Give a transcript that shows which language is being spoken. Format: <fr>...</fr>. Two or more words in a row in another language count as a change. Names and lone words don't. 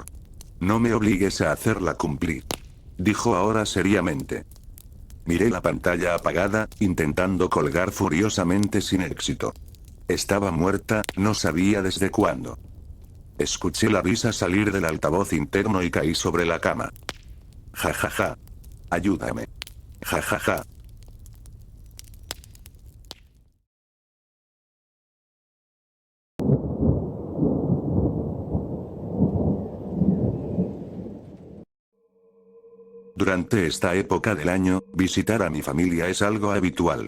<es>No me obligues a hacerla cumplir», dijo ahora seriamente. Miré la pantalla apagada, intentando colgar furiosamente sin éxito. Estaba muerta, no sabía desde cuándo. Escuché la risa salir del altavoz interno y caí sobre la cama. «Ja ja ja. Ayúdame. Ja ja ja». Durante esta época del año, visitar a mi familia es algo habitual.</es>